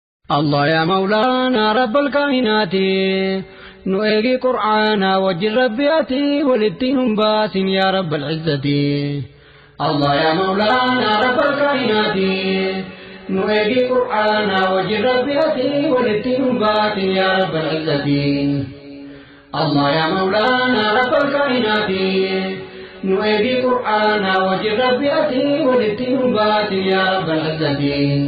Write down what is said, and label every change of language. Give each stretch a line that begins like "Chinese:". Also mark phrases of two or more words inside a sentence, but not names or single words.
Arabic: الله يا مولانا رب الكائنات،
Oromo: nu eegi Qur'aana wajjin Rabbi ati walitti nun baasin
Arabic: يا رب العزة. الله يا مولانا رب الكائنات،
Oromo: nu eegi Qur'aana wajjin Rabbi ati walitti nun baasin
Arabic: يا رب العزة. الله يا مولانا رب الكائنات,
Oromo: nu eegi Qur'aana wajji Rabbi ati walitti nu baati
Arabic: يا رب العزة.